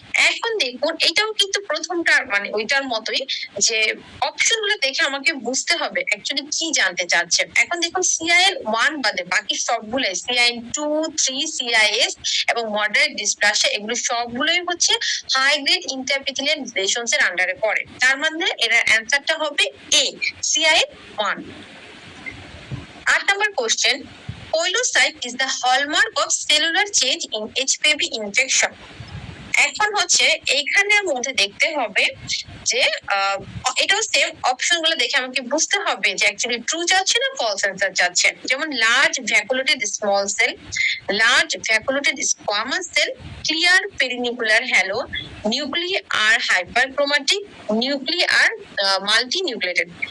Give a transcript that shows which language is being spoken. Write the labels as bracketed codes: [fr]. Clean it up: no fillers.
[bn] এখন দেখুন এটাও কিন্তু প্রথমটা মানে ওইটার মতোই, যে অপশন গুলো দেখে আমাকে বুঝতে হবে অ্যাকচুয়ালি কি জানতে চাচ্ছে। এখন দেখুন সিআইএল 1 বাদে বাকি সবগুলো সিআইএন 2, 3, সিআইএস এবং মডারেট ডিসপ্লাসিয়া, এগুলো সবগুলোই হচ্ছে হাই গ্রেড ইন্টারপিথেলিয়াল লেশনস এর আন্ডারে পড়ে। তার মানে এর অ্যানসারটা হবে এ, CIL 1। 8 number question, [en] poilocyte is the hallmark of cellular change in HPV infection। [bn] এখন হচ্ছে এইখানের মধ্যে দেখতে হবে যে এটাও সেম, অপশন গুলো দেখে আমাকে বুঝতে হবে যে অ্যাকচুয়ালি ট্রু যাচ্ছে না ফলস অ্যান্সার যাচ্ছে। যেমন large ভ্যাকুলেটেড small cell, large ভ্যাকুলেটেড squamous cell, clear পেরিনিকুলার hello, nuclear হাইপারক্রোমাটিক, nuclear multi nucleated.